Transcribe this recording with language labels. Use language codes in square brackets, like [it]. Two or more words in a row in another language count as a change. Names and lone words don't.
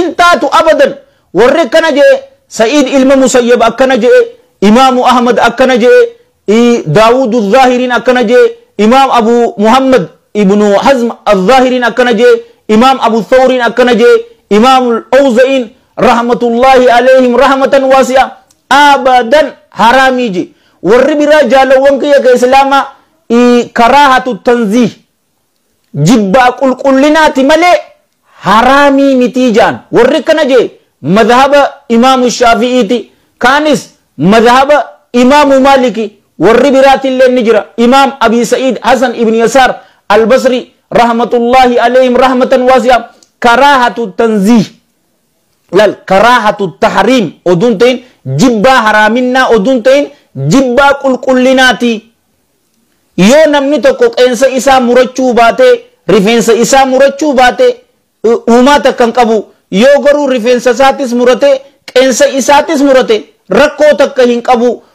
[om] taatu abadan warri akkana jee Sa'id ilma Musayyab akkana jee imaamu Ahmad akkana jee Daawudu Zaahiriin akkana jee imaam Abu Muhammad ibnu Hazm al-Zaahiriin akkana jee imaam Abu Thawriin akkana jee imaam al-Awza'iin [ar] رحمة الله عليهم رحمة واسعة [om] abadan haraamii jee warri biraa jaalawwan kiyya ka islaama [ar] كراهة تنزيه [om] jibbaa qulqullinaati malee haraamii mitii jaan warri kana jee madhaba imaamu shaafi'iiti kaanis madhaba imaamu maaliki warri biraatillee ni jira imaam abi sa'id hasan ibn yasaar albasri [ar] رحمة الله عليهم رحمة واسعة كراهة تنزيه [om] lal [ar] كراهة تحريم [om] odun ta'in jibbaa haraaminaa odun ta'in jibbaa qulqullinaati yoo namni tokko qeensa isaa murachuu baate rifeensa isaa murachuu baate uumaa takkan qabu yoo garuu rifeensa isaatis murate qeensa isaatis murate rakkoo takka hin qabu